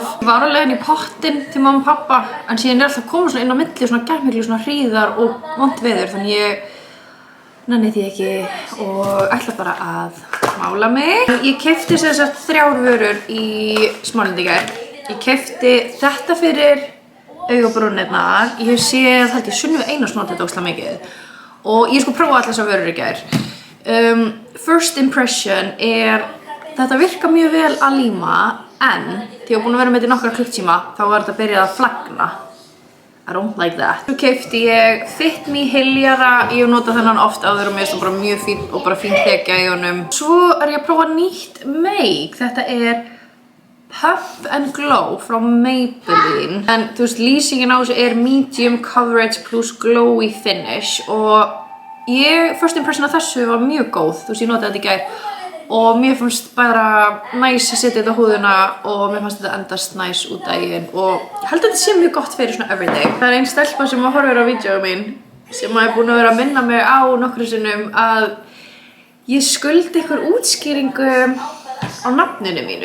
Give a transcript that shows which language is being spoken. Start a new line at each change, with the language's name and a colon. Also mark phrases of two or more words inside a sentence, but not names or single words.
Icelandic: Ég var á leiðinni í pottinn til mamma og pappa en síðan er alltaf komið svona inn á milli svona gæmiklu svona hríðar og vont veður þannig ég nenni því ekki og ætla bara að mála mig. Ég keypti sem sagt 3 vörur í Smáralind í gær. Ég keypti þetta fyrir augabrúnirnar. Ég hef séð held ég Sunnivu Einars nota þetta ógeðslega mikið og ég sko prófa allar þessar vörur í gær.
English: First impression
Icelandic: er þetta virkar mjög vel að líma en þegar ég var búin að vera með þetta í nokkra klukktíma þá var þetta byrjað að flagna.
English: I don't like that.
Icelandic: Svo keypti ég Fit Me hyljara. Ég hef notað þennan oft áður og mér finnst það bara mjög fín og bara fín þekja í honum. Svo er ég að prófa nýtt make. Þetta er Pump and Glow frá Maybelline. En þú veist, lýsingin á þessu er
English: medium coverage plus glowy finish
Icelandic: og
English: first impression
Icelandic: af þessu var mjög góð, þú veist ég notaði þetta í gær og mér fannst bara næs að setja þetta á húðina og mér fannst þetta endast næs út daginn og ég held að þetta sé mjög gott fyrir svona everyday. Það er ein stelpa sem horfir á vídeóið mín sem er búin að vera að minna mig á nokkrum sinnum að ég skuldi ykkur útskýringu á nafninu mínu.